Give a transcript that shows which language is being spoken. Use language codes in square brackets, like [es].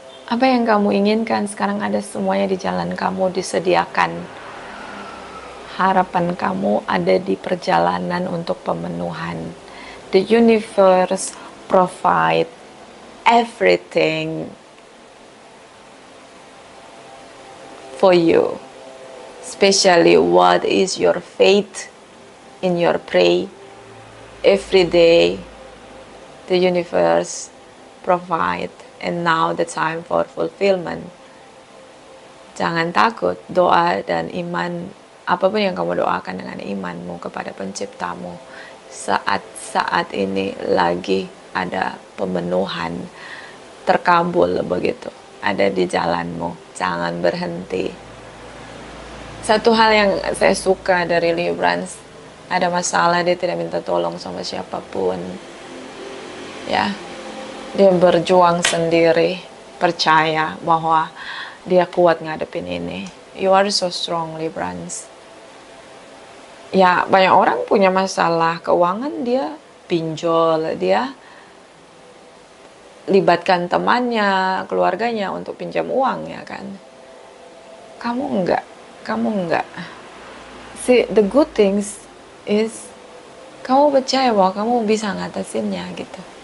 [id] Apa yang kamu inginkan sekarang ada semuanya di jalan kamu, disediakan. Harapan kamu ada di perjalanan untuk pemenuhan. [en] The universe provide everything for you. Especially what is your faith in your pray. Every day the universe provide, and now the time for fulfillment. [id] Jangan takut, doa dan iman, apapun yang kamu doakan dengan imanmu kepada penciptamu, saat ini lagi ada pemenuhan, terkabul begitu, ada di jalanmu. Jangan berhenti. Satu hal yang saya suka dari Librans, ada masalah dia tidak minta tolong sama siapapun, ya. Dia berjuang sendiri, percaya bahwa dia kuat ngadepin ini. [en] You are so strong, Librans. [id] Ya, banyak orang punya masalah keuangan, dia pinjol, dia libatkan temannya, keluarganya untuk pinjam uang, ya kan. Kamu enggak. [en] See, the good things is [id] kamu percaya bahwa kamu bisa ngatasinnya gitu.